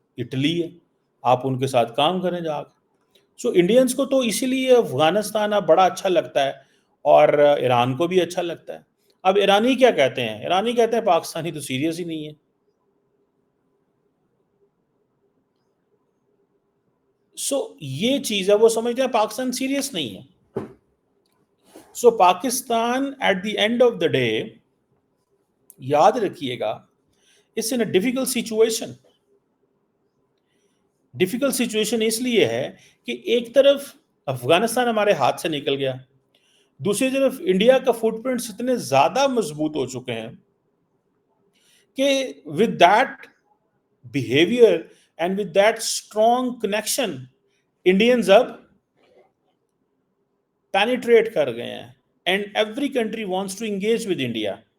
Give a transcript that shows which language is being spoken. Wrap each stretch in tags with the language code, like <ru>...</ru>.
<ur>Italy ہے, آپ ان کے ساتھ کام کریں جا کے. سو انڈینس کو تو اسی لیے افغانستان اب بڑا اچھا لگتا ہے, اور ایران کو بھی اچھا لگتا ہے. اب ایرانی کیا کہتے ہیں؟ ایرانی کہتے ہیں پاکستانی تو سیریس ہی نہیں ہے. سو یہ چیز ہے, وہ سمجھتے ہیں پاکستان سیریس نہیں ہے. سو Pakistan</ur> <en>at the end of the day,</en> <ur>یاد رکھیے گا,</ur> <en>Is in a difficult situation.</en> <ur>Difficult situation اس لیے ہے کہ ایک طرف افغانستان ہمارے ہاتھ سے نکل گیا, دوسری طرف انڈیا کا فٹ پرنٹس اتنے زیادہ مضبوط ہو چکے ہیں کہ</ur> <en>with that behavior and with that strong connection,</en> <ur>Indians اب penetrate کر گئے ہیں,</ur> <en>and every country wants to engage with India.</en>